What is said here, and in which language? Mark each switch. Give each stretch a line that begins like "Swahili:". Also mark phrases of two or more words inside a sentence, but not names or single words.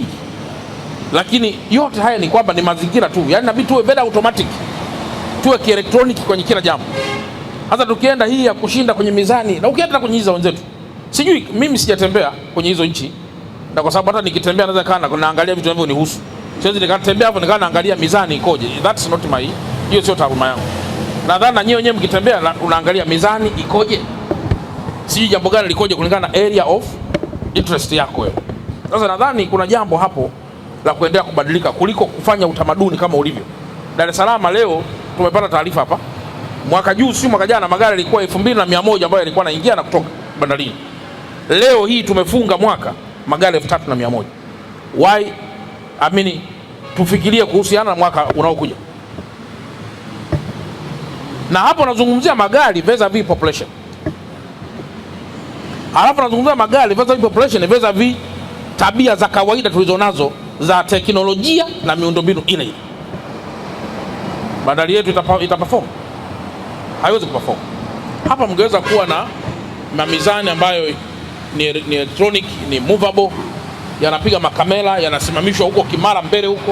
Swahili: Lakini yote haya ni kwamba ni mazingira tu, yaani inabidi tuwe
English: very automatic,
Swahili: tuwe kielektroniki kwenye kila jambo. Hata tukienda hii ya kushinda kwenye mizani, na ukienda kwenye hizo wenzetu, sijui mimi sijatembea kwenye hizo nchi, na kwa sababu hata nikitembea naweza kana naangalia vitu ambavyo nihusu. Siwezi nikatembea hapo nikaa naangalia mizani ikoje.
English: That's not my,
Swahili: hiyo sio taaluma yangu. Nadhani na nyinyi wenyewe mkitembea unaangalia mizani ikoje, sijui jambo gani likoje kulingana na
English: area of interest
Swahili: yako wewe. Sasa nadhani kuna jambo hapo la kuendelea kubadilika kuliko kufanya utamaduni kama ulivyo. Dar es Salaam leo tumepata taarifa hapa, mwaka juu si mwaka jana magari yalikuwa 2100 ambayo yalikuwa yanaingia na kutoka bandarini. Leo hii tumefunga mwaka magari 3100.
English: Why?
Swahili: Amini tufikirie kuhusiana na mwaka unaokuja. Na hapo nazungumzia magari
English: vis-a-vis population.
Swahili: Alafu nazungumzia magari
English: vis-a-vis population vis-a-vis
Swahili: tabia za kawaida tulizonazo za teknolojia na miundombinu ile ile. Bandari yetu itaperform? Haiwezi kuperform. Hapa mngeweza kuwa na mizani ambayo ni electronic, ni movable, yanapiga makamera, yanasimamishwa huko Kimara mbele huko.